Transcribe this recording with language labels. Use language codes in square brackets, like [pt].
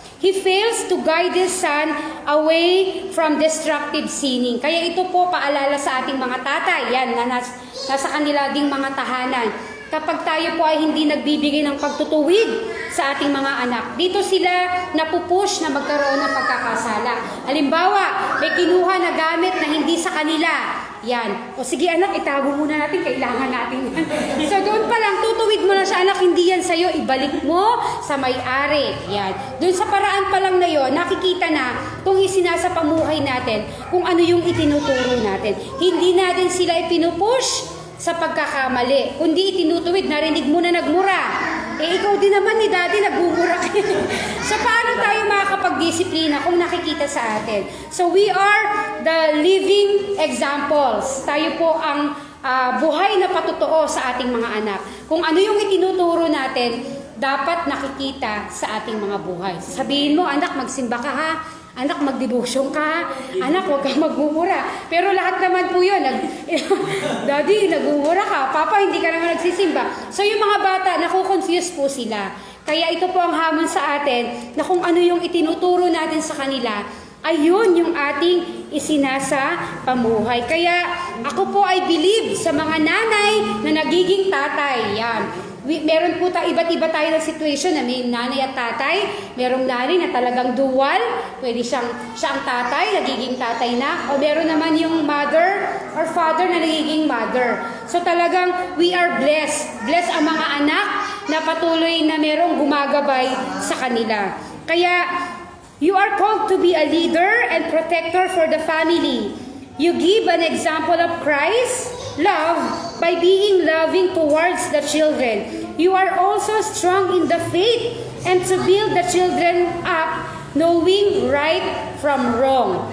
[en] He fails to guide his son away from destructive sinning. [tl] Kaya ito po paalala sa ating mga tatay, yan, na nasa kanila ding mga tahanan. Kapag tayo po ay hindi nagbibigay ng pagtutuwid sa ating mga anak, dito sila napupush na magkaroon ng pagkakasala. Halimbawa, may kinuha na gamit na hindi sa kanila. Yan. O sige anak, itago muna natin, kailangan natin yan. So doon pa lang, tutuwid mo na siya, anak, hindi yan sa'yo, ibalik mo sa may-ari. Yan. Doon sa paraan pa lang na yon, nakikita na kung isinasa pamuhay natin, kung ano yung itinuturo natin. Hindi natin sila ipinupush sa pagkakamali, kundi itinutuwid, narinig mo na nagmura. Ikaw din naman ni daddy, nagmumura ka. So, paano tayo makakapag-disiplina kung nakikita sa atin? [en] So, we are the living examples. [tl] Tayo po ang buhay na patotoo sa ating mga anak. Kung ano yung itinuturo natin, dapat nakikita sa ating mga buhay. Sabihin mo, anak, magsimba ka ha. Anak, magdebosyon ka. Anak, huwag kang magmumura. Pero lahat naman po yun. Daddy, nagmumura ka. Papa, hindi ka naman nagsisimba. So yung mga bata, nakukonfuse po sila. Kaya ito po ang hamon sa atin na kung ano yung itinuturo natin sa kanila, ayun yung ating isinasa pamuhay. Kaya ako po ay believe sa mga nanay na nagiging tatay. Yan. Meron po iba't iba tayo ng situation na may nanay at tatay. Merong nanay na talagang dual. Pwede siya ang tatay, nagiging tatay na. O meron naman yung mother or father na nagiging mother. So talagang [en] we are blessed. [tl] Blessed ang mga anak na patuloy na merong gumagabay sa kanila. [en] Kaya, you are called to be a leader and protector for the family. You give an example of Christ's love by being loving towards the children. You are also strong in the faith and to build the children up knowing right from wrong.